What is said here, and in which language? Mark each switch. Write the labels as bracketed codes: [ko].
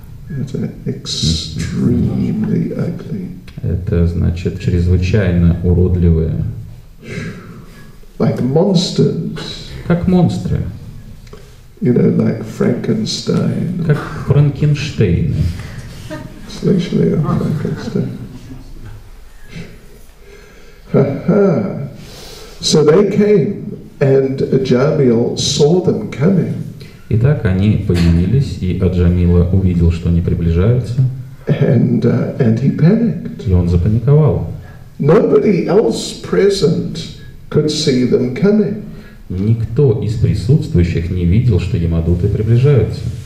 [ru] Это [en] extremely ugly. [ru] Это значит чрезвычайно уродливые. [en] Like monsters. [ru] Как монстры. [en] You know, like Frankenstein. [ru] Как Франкенштейны. [en] Essentially a Frankenstein. Ha-ha. So they came, and Ajamil saw them coming. [ru] Итак, они появились, и Аджамила увидел, что они приближаются. [en] And he panicked. [ru] И он запаниковал. [en] Nobody else present could see them coming. [ru] Никто из присутствующих не видел, что Ямадуты приближаются.